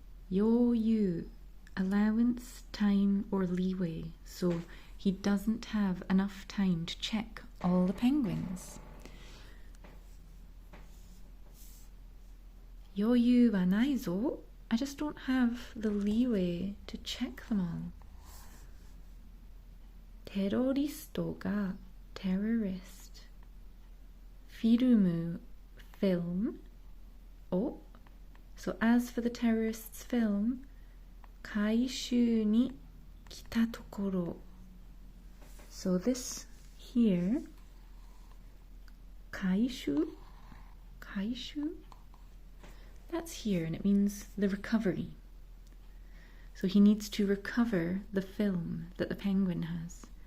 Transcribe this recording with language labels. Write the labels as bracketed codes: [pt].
[en] 余裕 allowance, time or leeway. So he doesn't have enough time to check all the penguins. [ja] 余裕はないぞ [en] I just don't have the leeway to check them all. テロリストが terrorist フィルム film を So as for the terrorists film [ja] 回収に来たところ [en] So this here, 回収, that's here and it means the recovery. So he needs to recover the film that the penguin has.